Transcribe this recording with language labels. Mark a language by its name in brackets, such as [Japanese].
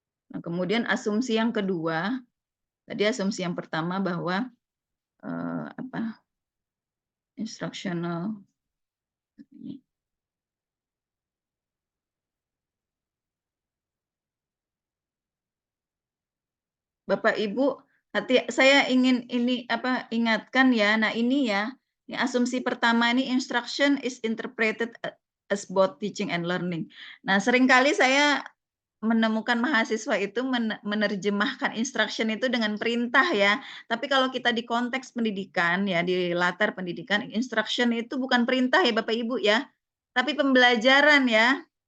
[Indonesian] Nah, kemudian asumsi yang kedua, tadi asumsi yang pertama bahwa instructional Bapak Ibu, saya ingin ingatkan ya. Nah, ini ya, Ini asumsi pertama ini, [English] instruction is interpreted as both teaching and learning. [Indonesian] Nah, seringkali saya menemukan mahasiswa itu menerjemahkan instruction itu dengan perintah ya. Tapi kalau kita di konteks pendidikan ya, di latar pendidikan, instruction itu bukan perintah ya Bapak Ibu ya, tapi pembelajaran ya.